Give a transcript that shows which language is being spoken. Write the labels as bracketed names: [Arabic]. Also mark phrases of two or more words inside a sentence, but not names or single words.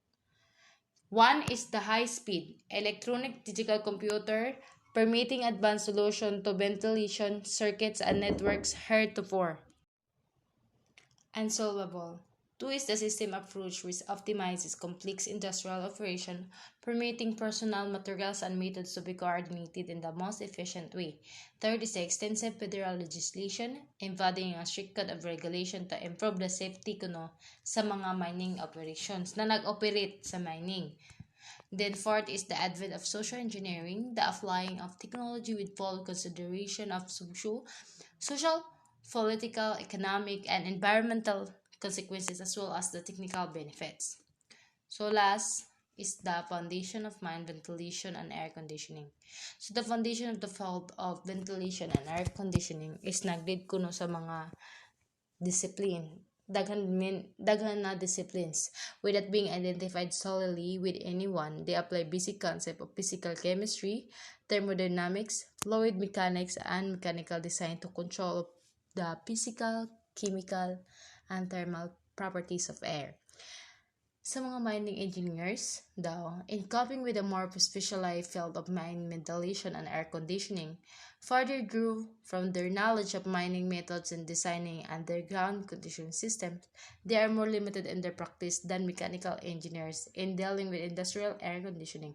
[English] One is the high-speed electronic digital computer, permitting advanced solution to ventilation circuits and networks heretofore unsolvable. Two is the system approach which optimizes complex industrial operation, permitting personnel, materials, and methods to be coordinated in the most efficient way. Third is the extensive federal legislation, embodying a strict code of regulation to improve the safety [Cebuano] kuno sa mga [English] mining operations [Cebuano] na nag-operate sa mining. [English] Then fourth is the advent of social engineering, the applying of technology with full consideration of social, political, economic, and environmental consequences as well as the technical benefits. So last is the foundation of mine ventilation and air conditioning. So the foundation of the field of ventilation and air conditioning is [Cebuano] nagdid kuno sa mga discipline daghan na [English] disciplines without being identified solely with anyone. They apply basic concept of physical chemistry, thermodynamics, fluid mechanics, and mechanical design to control the physical, chemical, and thermal properties of air. [Cebuano] Sa mga [English] mining engineers, [Cebuano] daw, [English] in coping with a more specialized field of mine ventilation and air conditioning, further grew from their knowledge of mining methods and designing underground conditioning systems. They are more limited in their practice than mechanical engineers in dealing with industrial air conditioning.